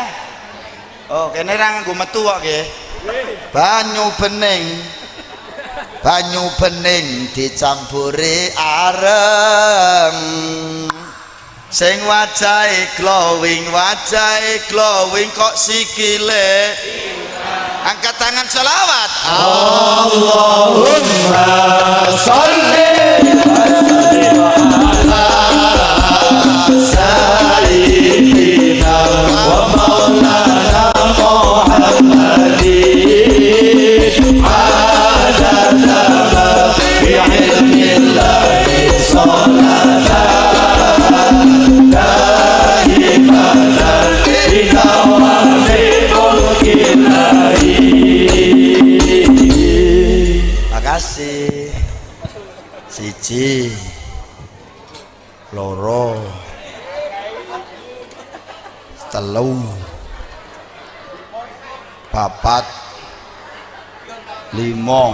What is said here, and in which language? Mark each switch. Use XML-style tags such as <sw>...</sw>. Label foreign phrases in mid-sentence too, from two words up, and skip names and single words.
<jv>Oh kene ra nganggo metu kok nggih. Banyu bening dicampuri areng sing wajahe glowing kok sikile angkat tangan sholawat.</jv> <ar>اللهم صل وسلم على سيدنا ومولانا محمد عدد ما في علم الله صلاة دائمة بدوام ملك الله.</ar> <jv>Makasih. Siji loro telu papat limo.</jv>